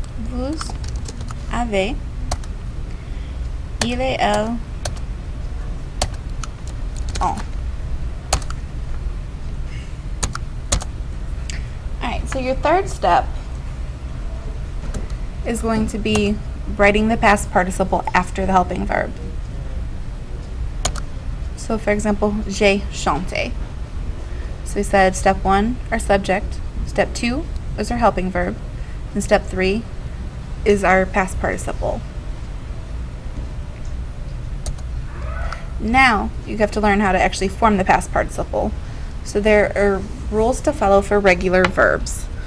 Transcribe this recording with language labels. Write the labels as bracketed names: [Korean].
[French] Vous avez. Il et elle ont. [English] Alright, so your third step is going to be writing the past participle after the helping verb. So for example, [French] j'ai chanté. [English] So we said step 1, our subject. Step 2 is our helping verb. And step 3 is our past participle. Now you have to learn how to actually form the past participle. So there are rules to follow for regular verbs.